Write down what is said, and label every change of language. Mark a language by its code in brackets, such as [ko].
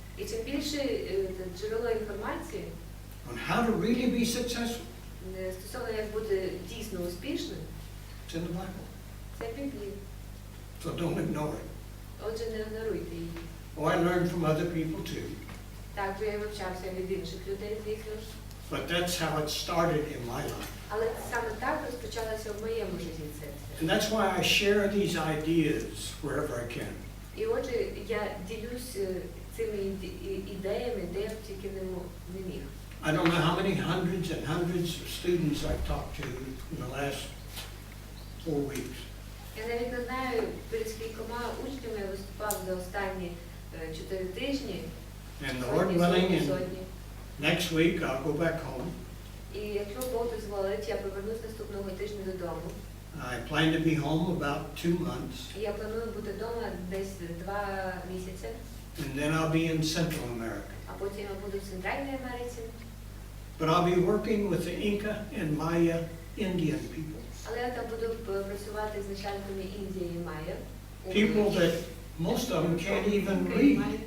[uk] І чим більше джерело інформації [en] on how to really be successful, [uk] стосовно як бути дійсно успішним, [en] it's in the Bible. [uk] це Біблія. [en] So don't ignore it. [uk] Отже, не ігноруйте її. [en] Oh, I learned from other people too. [uk] Так, я вивчався від інших людей, звісно ж. [en] But that's how it started in my life. [uk] Але саме так розпочалося в моєму житті це. [en] And that's why I share these ideas wherever I can. [uk] І отже, я ділюсь цими ідеями, де я тільки не міг. [en] I don't know how many hundreds and hundreds of students I've talked to in the last 4 weeks. [uk] Я навіть не знаю, перед скількома учнями я виступав за останні 4 тижні. [en] And the Lord willing, next week I'll go back home. [uk] І якщо Бог дозволить, я повернусь наступного тижня додому. [en] I plan to be home about 2 months. [uk] І я планую бути вдома десь 2 місяці. [en] And then I'll be in Central America. [uk] А потім я буду в Центральній Америці. [en] But I'll be working with the Inca and Maya Indian people. [uk] Але я там буду працювати з начальниками Індії і Майя. [en] People that most of them can't even read.